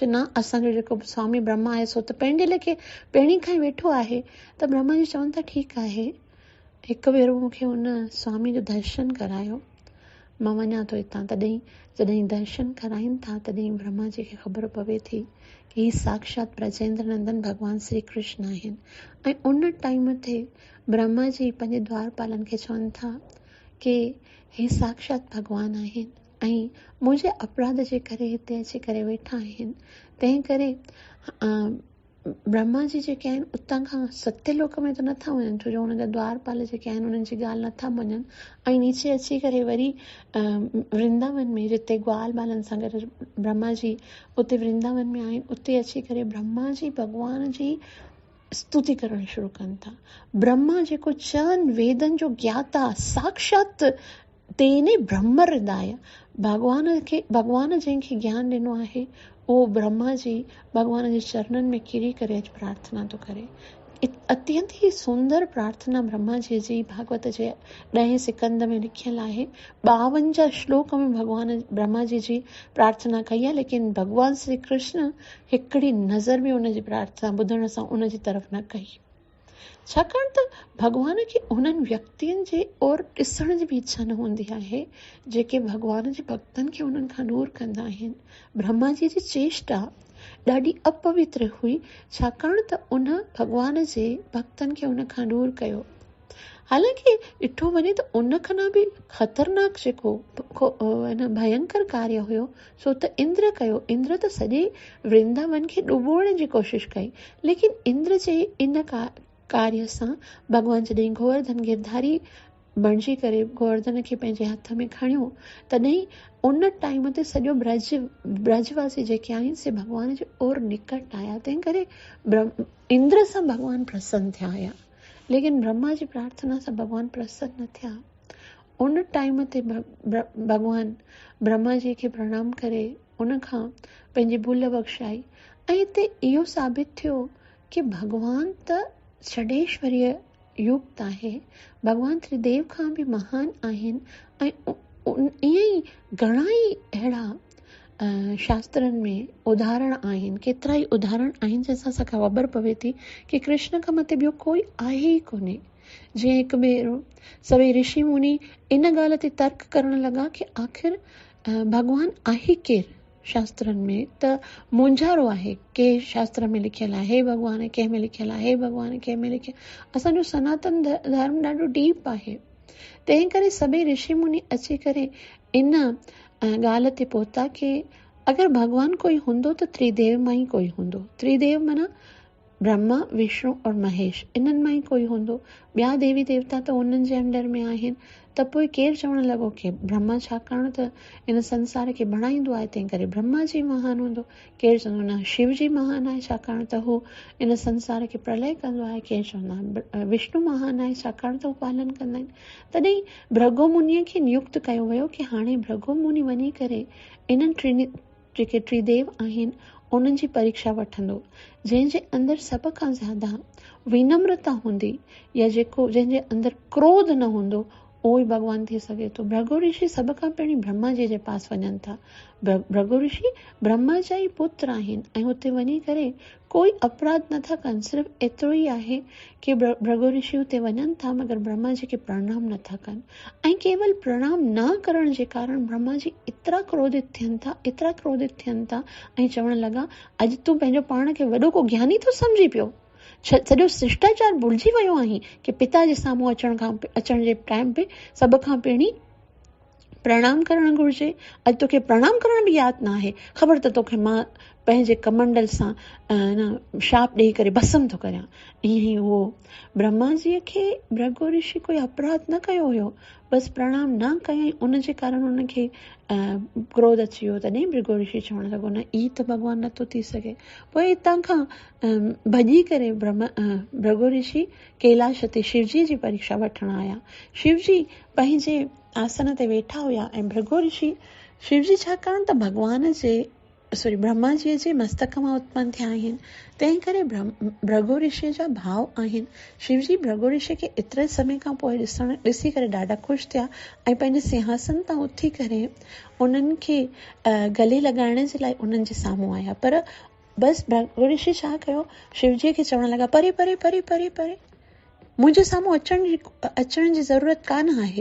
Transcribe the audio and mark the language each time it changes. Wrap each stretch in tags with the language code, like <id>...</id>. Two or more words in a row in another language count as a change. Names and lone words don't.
<sd>न, असांजो जेको स्वामी ब्रह्मा आहे सो त पंहिंजे लेखे पहिरीं खां ई वेठो आहे। त ब्रह्मा जी चवनि था ठीकु आहे, हिकु भेरो मूंखे हुन स्वामी जो दर्शन करायो, मां वञा थो हितां। जॾहिं दर्शन कराइनि था तॾहिं ब्रह्मा जी खे ख़बर पवे थी कि ही साक्षात ब्रजेंद्र नंदन भॻवान श्री कृष्ण आहिनि। ऐं उन टाइम ते ब्रह्मा जी पंहिंजे द्वारपालनि खे चवनि था कि हे साक्षात भॻवान आहिनि ऐं मुंहिंजे अपराध जे करे हिते अची करे वेठा आहिनि, तंहिं करे ब्रह्मा जी जेके आहिनि उतां खां सत्यलोक में त नथा वञनि, छो जो हुन जा द्वारपाल जेके आहिनि उन्हनि जी ॻाल्हि नथा मञनि, ऐं नीचे अची करे वरी वृंदावन में जिते ग्वाल बालनि सां गॾु ब्रह्मा जी उते वृंदावन में आहिनि, उते अची करे ब्रह्मा जी भॻवान जी स्तुति करणु शुरू कनि था। ब्रह्मा जेको चइनि वेदनि जो ज्ञाता साक्षात तेने ब्रह्म हृदय, भॻवान जंहिंखे ज्ञान ॾिनो आहे उहो ब्रह्मा जी भॻवान जे चरणनि में किरी करे अॼु प्रार्थना थो करे। अत्यंत ई सुंदर प्रार्थना ब्रह्मा जी जी भागवत जे 10 सिकंद में लिखियल आहे। 52 श्लोक में भॻवान ब्रह्मा जी प्रार्थना कई आहे, लेकिन भॻवान श्री कृष्ण हिकिड़ी नज़र में उनजी प्रार्थना ॿुधण सां उनजी तरफ़ न कई, छाकाणि त भॻवान खे उन्हनि व्यक्तियुनि जे और ॾिसण जी बि इच्छा न हूंदी आहे जेके भॻवान जे भक्तनि खे उन्हनि खां दूर कंदा आहिनि। ब्रह्मा जी जी चेष्टा ॾाढी अपवित्र हुई, छाकाणि त उन भॻवान जे भक्तनि खे उन खां दूर कयो। हालांकि ॾिठो वञे त उन खां बि ख़तरनाक जेको भयंकर कार्य हुयो सो त इंद्र कयो। इंद्र त सॼे वृंदावन खे डुबोइण जी कोशिश कई, लेकिन इंद्र जे इन कार्य सां भॻवान जॾहिं गोवर्धन गिरधारी बणिजी करे गोवर्धन खे पंहिंजे हथ में खणियो, तॾहिं उन टाइम ते सॼो ब्रजवासी जेके आहिनि से भॻवान जे और निकट आया, तंहिं करे इंद्र सां भॻवान प्रसन्न थिया हुया, लेकिन ब्रह्मा जी प्रार्थना सां भॻवान प्रसन्न न थिया। उन टाइम ते भॻवान ब्रह्मा जी खे प्रणाम करे उन खां पंहिंजी भुल बख़्शाई, ऐं हिते इहो साबित थियो कि भॻवान त षडेश्वरीय युक्त आहे, भॻवान त्रिदेव खां बि महान आहिनि। ऐं ईअं ई घणा ई अहिड़ा शास्त्रनि में उदाहरण आहिनि, केतिरा ई उदाहरण आहिनि जंहिंसां असांखे ख़बर पवे थी कि कृष्ण खां मथे ॿियो कोई आहे ई कोन्हे। जीअं हिकु भेरो सभई ऋषि मुनि इन ॻाल्हि ते तर्क करण लॻा कि आख़िर भॻवान आहे केरु। शास्त्रनि में त मुंझारो आहे, कंहिं शास्त्र में लिखियल आहे हे भॻवान, कंहिं में लिखियल आहे हे भॻवान, कंहिं में लिखियल। असांजो सनातन धर्म ॾाढो डीप आहे, तंहिं करे सभई ऋषि मुनि अची करे इन ॻाल्हि ते पहुता कि अगरि भॻवान कोई हूंदो त त्रिदेव मां ई कोई हूंदो। त्रिदेव माना ब्रह्मा विष्णु और महेश, इन्हनि मां ई कोई हूंदो। ॿिया देवी देवता त उन्हनि जे अंडर में आहिनि। त पोइ केरु चवणु लॻो कि ब्रह्मा छाकाणि त इन संसार खे बणाईंदो आहे तंहिं करे ब्रह्मा जी महान हूंदो। केरु चवंदो न शिव जी महान आहे छाकाणि त हू इन संसार खे प्रलय कंदो आहे। केरु चवंदा विष्णु महान आहे छाकाणि त हू पालन कंदा आहिनि। तॾहिं भृगु मुनीअ खे नियुक्त कयो वियो कि हाणे भृगु मुनी वञी करे इन्हनि जेके त्रिदेव आहिनि उन्हनि जी परीक्षा वठंदो। जंहिंजे अंदरि सभ खां ज़्यादा विनम्रता हूंदी या जंहिंजे अंदरि क्रोध न हूंदो उहो ई भॻवानु थी सघे थो। भृगु ऋषि सभ खां पहिरीं ब्रह्मा जी जे पास वञनि था। भृगु ऋषि ब्रह्मा जा ई पुत्र आहिनि ऐं हुते वञी करे कोई अपराध नथा कनि। सिर्फ़ु एतिरो ई आहे कि भृगु ऋषि हुते वञनि था मगर ब्रह्मा जी खे प्रणाम नथा कनि ऐं केवल प्रणाम न करण जे कारण ब्रह्मा जी एतिरा क्रोधित थियनि था ऐं चवण लॻा, अॼु तूं पंहिंजो पाण खे वॾो को ज्ञानी थो सम्झी पियो, सॼो शिष्टाचार भुलिजी वियो आहीं कि पिता जे साम्हूं अचण जे टाइम पे सभ खां पहिरीं प्रणाम करणु घुरिजे। अॼु तोखे प्रणाम करण बि यादि न आहे। ख़बर त तोखे मां पंहिंजे कमंडल सां शाप ॾेई करे भस्म थो करियां। ईअं ई उहो ब्रह्मा जीअ खे भृगु ऋषि कोई अपराध न कयो हुयो, बसि प्रणाम न कयईं, उनजे कारण उनखे क्रोध अची वियो। तॾहिं भृगु ऋषि चवणु लॻो न ई त भॻवानु नथो थी सघे। पोइ हितां खां भॼी करे भृगु ऋषि कैलाश ते शिवजी जी परीक्षा वठण आया। शिवजी पंहिंजे आसन ते वेठा हुया ऐं भृगु ऋषि शिवजी छाकाणि त ब्रह्मा जी जे मस्तक मां उत्पन्न थिया आहिनि, तंहिं करे भृगु ऋषि जा भाव आहिनि। शिवजी भृगु ऋषि खे एतिरे समय खां पोइ ॾिसी करे ॾाढा ख़ुशि थिया ऐं पंहिंजे सिंहासन तां उथी करे उन्हनि खे गले लॻाइण जे लाइ उन्हनि जे साम्हूं आया। पर बसि भृगु ऋषि छा कयो, शिवजीअ खे चवण लॻा, परे परे परे परे परे मुंहिंजे साम्हूं अचण जी ज़रूरत कान आहे।</sd>